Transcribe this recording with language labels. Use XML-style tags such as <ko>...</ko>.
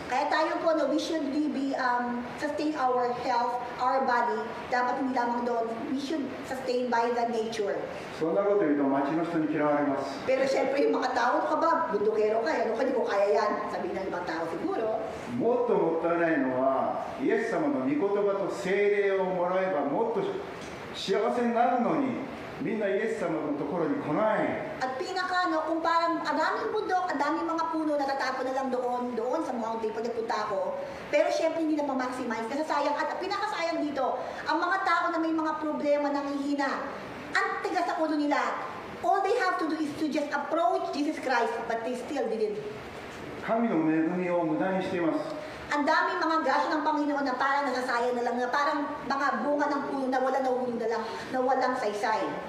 <tl>Kaya tayo po, no,</tl> <en>we should really be sustain our health, our body.</en> <tl>Dapat hindi lamang doon,</tl> <en>we should sustain by the nature.</en> <ja>そんなこと言うと町の人に嫌われます。</ja> <tl>Pero syempre yung mga tao, ano ka ba? Bundukero ka, ano ka, di ko kaya yan. Sabihin ng ibang tao siguro.</tl> <ja>もっともったいないのはイエス様の御言葉と聖霊をもらえばもっと幸せになるのにみんなイエス様のところに来ない。</ja> <tl>At pinaka, no, kung parang ang daming bundok, ang daming mga puno, natatapon na lang doon sa mountain pag nagpunta ako. Pero syempre hindi na ma-maximize. Kasi sayang, at pinakasayang dito, ang mga tao na may mga problema, nangihina, ang tigas sa ulo nila,</tl> <en>all they have to do is to just approach Jesus Christ, but they still didn't.</en> <ja>神の恵みを無駄にしています。</ja> <tl>Ang daming mga grasya ng Panginoon na parang nasasayang na lang, na parang mga bunga ng puno na walang nahulog na lang, na walang saysay.</tl>